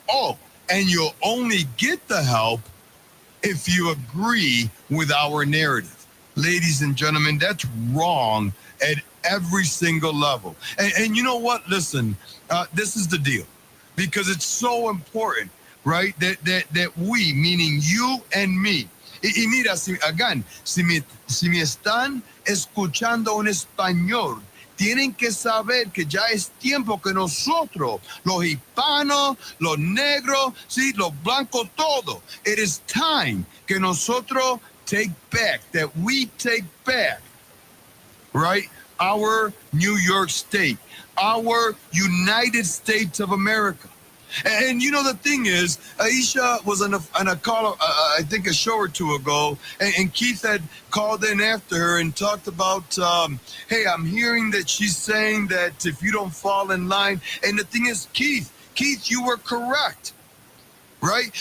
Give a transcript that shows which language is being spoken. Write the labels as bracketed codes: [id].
[en] Oh, and you'll only get the help if you agree with our narrative. Ladies and gentlemen, that's wrong at every single level. And you know what? Listen, this is the deal, because it's so important, right? That we, meaning you and me. [es] Y mira, [en] again, [es] si me están escuchando en español, tienen que saber que ya es tiempo que nosotros, los hispanos, los negros, sí, los blancos, todo. [en] It is time [es] que nosotros [en] take back, that we take back, right, our New York State, our United States of America. And you know, the thing is, Aisha was on a call, I think a show or two ago, and Keith had called in after her and talked about, hey, I'm hearing that she's saying that if you don't fall in line, and the thing is, Keith, you were correct, right?